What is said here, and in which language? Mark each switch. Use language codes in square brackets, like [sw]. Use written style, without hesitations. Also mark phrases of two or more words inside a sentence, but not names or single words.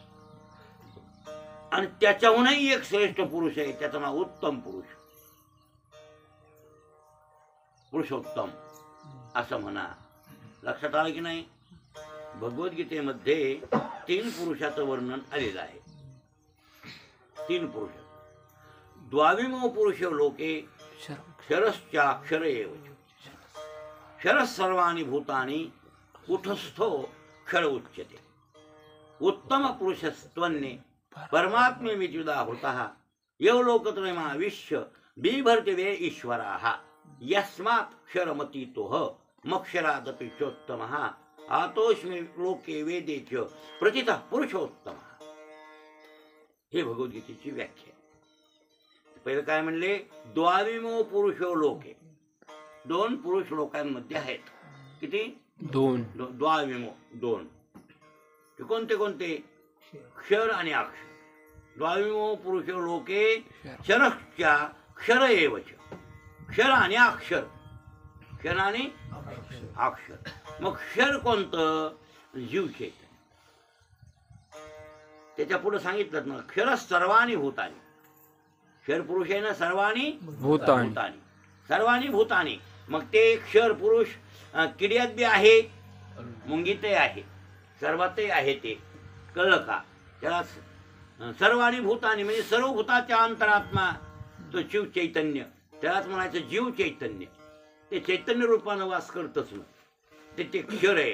[mr] आणि त्याच्याहूनही एक श्रेष्ठ पुरुष आहे, त्याचं नाव उत्तम पुरुष, पुरुषोत्तम असं म्हणा. लक्षात आलं की नाही? भगवद्गीतेमध्ये 3 पुरुषाचं वर्णन आलेलं आहे. 3 पुरुष. [sa] द्वाविमो पुरुषो लोके क्षरश्चाक्षर एव. क्षर सर्वाणि भूतानि कूटस्थो क्षर उच्यते. उत्तम पुरुषस्त्वन्ने परमात्मे विद्युदाहृतः यो लोकत्रयमाविश्य बिभर्ति वे ईश्वराः यस्मात् क्षरमतीतोः मक्षरादपि चोत्तमः आतोऽस्मि लोके वेदे च प्रथितः पुरुषोत्तमः. [mr] हे भगवद्गीतेची व्याख्या. पहिलं काय म्हणले? [sa] द्वाविमो पुरुषो लोके. [mr] 2 पुरुष लोकांमध्ये आहेत. किती? 2. द्वाविमो 2. कोणते कोणते? क्षर आणि अक्षर. [sa] द्वाविमो पुरुषो लोके क्षरश्चा क्षर एवच. [mr] क्षर आणि अक्षर. क्षर आणि अक्षर. मग क्षर कोणतं? जीव चैतन्य. त्याच्या पुढे सांगितलं ना, [sa] क्षर सर्वाणी भूतानी. [mr] क्षर पुरुष आहे ना, [sa] सर्वाणी भूतानी. सर्वाणी भूतानी. [mr] मग ते क्षर पुरुष किड्यात बी आहे, मुंगीतही आहे, सर्वातही आहे. ते कळलं का? त्याला [sa] सर्वाणी भूतानी [mr] म्हणजे सर्व भूताच्या अंतरात्मा तो जीव चैतन्य. त्यालाच म्हणायचं जीव चैतन्य. ते चैतन्य रूपानं वास करतच ना, ते क्षर आहे.